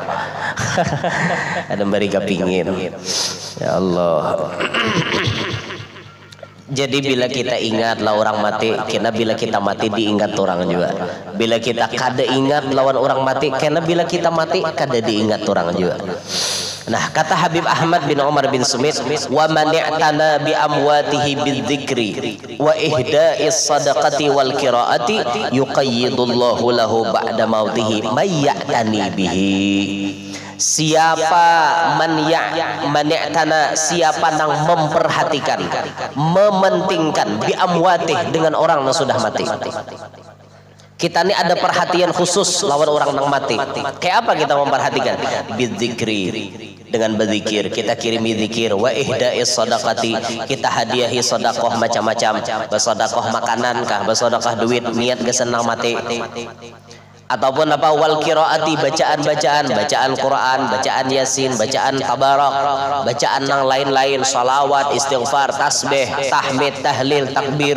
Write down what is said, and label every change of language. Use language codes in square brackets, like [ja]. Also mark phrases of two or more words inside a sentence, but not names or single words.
[bjn] Kadang mereka pingin. [ar] يا الله. [bjn] Jadi bila kita ingat lah orang mati, karena bila kita mati diingat orang juga. Bila kita kada ingat lawan orang mati, karena bila kita mati kada diingat orang juga. Nah, kata Habib Ahmad bin Umar bin Sumit, [ar] ومن اعتنى بأمواته بالذكر وإهداء الصدقة والقراءة يقيض الله له بعد موته من يعتني به. [bjn] Siapa mani'tana, siapa yang memperhatikan, mementingkan [ar] بأمواته [bjn] dengan orang yang sudah mati. Kita ini ada perhatian khusus lawan orang yang mati. Kayak apa kita memperhatikan? Bidzikri, dengan berzikir. Kita kirimi zikir. [ar] وإهداء الصدقة, [bjn] kita hadiahi sedekah macam-macam. Bersedekah makanan kah, bersedekah duit, niat ke senang mati. Ataupun apa [ar] والقراءة, [bjn] bacaan-bacaan, bacaan Quran, bacaan Yasin, bacaan Tabarak, bacaan yang lain-lain, salawat, istighfar, tasbih, tahmid, tahlil, takbir.